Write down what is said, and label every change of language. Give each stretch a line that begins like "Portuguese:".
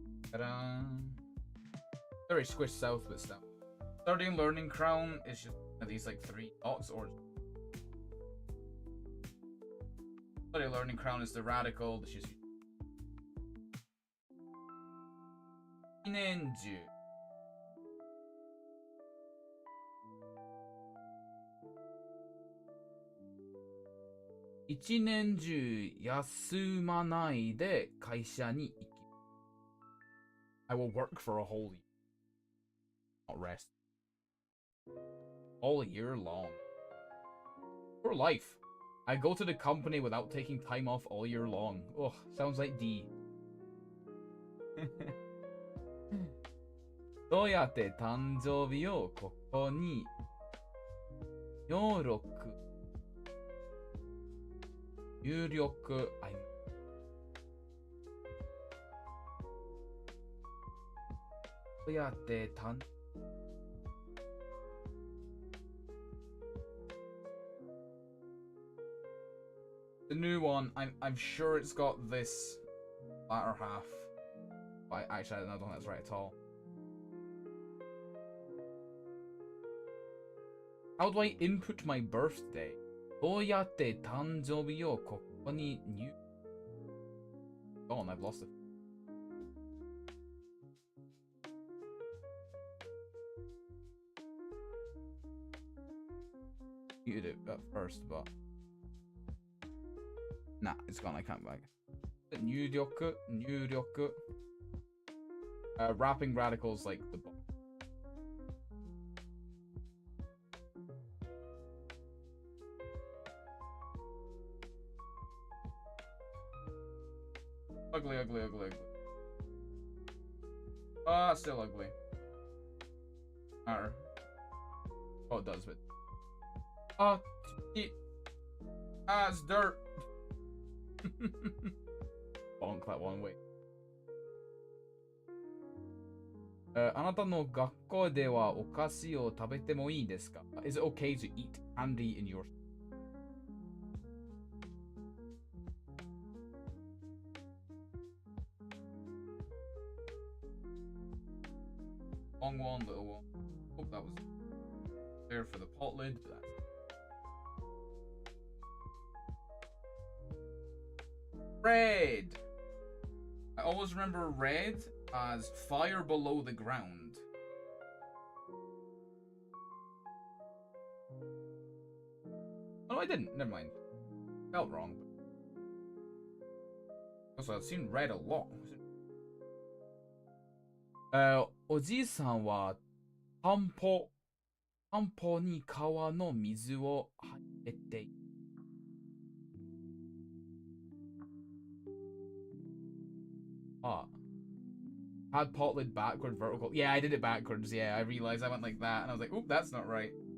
English: Ta-da. Very squished south, but still. Starting learning crown is just at these like 3 dots, or starting learning crown is the radical. It's just
Japanese: 年中一年中休まないで会社に行きます。
English: I will work for a whole year. Not rest. All year long. For life. I go to the company without taking time off all year long. Oh, sounds like D.
Japanese: どうやって誕生日をここに入力どうやって
English: The new one, I'm sure it's got this latter half. But actually, I don't think that's right at all. How do I input my birthday?
Japanese: どうやって誕生日をここに入
English: Oh, and I've lost it. You did it at first, but nah, it's gone. I can't back.
Japanese: 入力.
English: Wrapping radicals like the Ugly, ugly, ugly, ugly. Ah, still ugly. Matter. Oh, it does, but. Oh, it. Ah, it's dirt. Bonk that one, wait.
Japanese: あなたの学校ではお菓子を食べてもいいですか?
English: Is it okay to eat candy in your... Long one, little one. Hope that was there for the pot lid. Red! I always remember red as fire below the ground. Oh, no, I didn't. Never mind. Felt wrong. Also, I've seen red a lot.
Japanese: おじいさんは田んぼに川の水を入れて
English: had pot lid backward vertical. Yeah, I did it backwards. Yeah, I realized I went like that, and I was like, oop, that's not right.